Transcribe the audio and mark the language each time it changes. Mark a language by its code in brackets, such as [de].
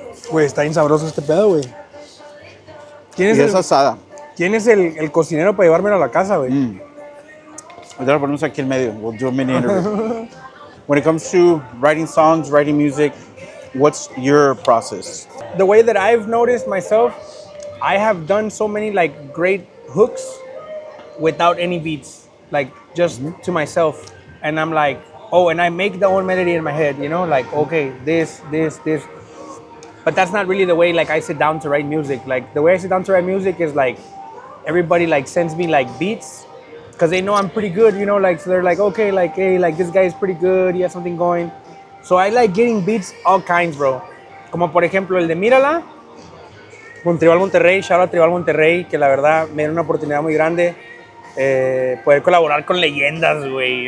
[es] Güey, está bien sabroso este pedo, güey. Y es asada. ¿Quién es el cocinero para llevármelo a la casa, güey? Ahorita lo ponemos aquí en medio. [en] We'll do a mini interview. When it comes to writing songs, writing music, what's your process? The way that I've noticed myself, I have done so many like great hooks without any beats, like just to myself. And I'm like, oh, and I make the own melody in my head, you know, like, okay, this. But that's not really the way like I sit down to write music. Like the way I sit down to write music is like everybody like sends me like beats because they know I'm pretty good, you know, like so they're like, okay, like hey, like this guy is pretty good, he has something going. So I like getting beats all kinds, bro. [es] Como por ejemplo el de Mírala con Tribal Monterrey, shout out Tribal Monterrey, que la verdad me dio una oportunidad muy grande poder colaborar con leyendas, güey.